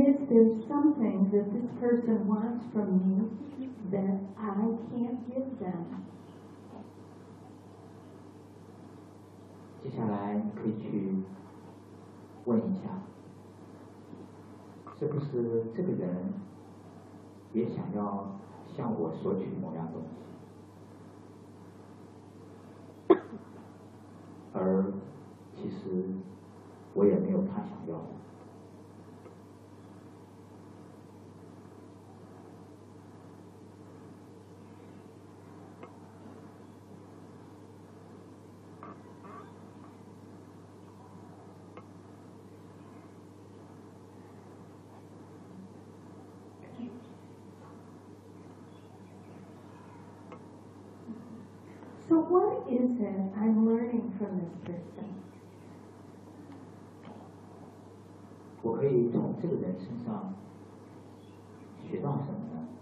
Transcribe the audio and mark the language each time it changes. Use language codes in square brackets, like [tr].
[en] There's something that this person wants from me that I can't give them. [zh] 接下来可以去问一下，是不是这个人也想要向我索取某样东西，而其实我也没有他想要的。 [en] So what is it I'm learning from this person? [zh] 我可以从这个人身上学到什么呢？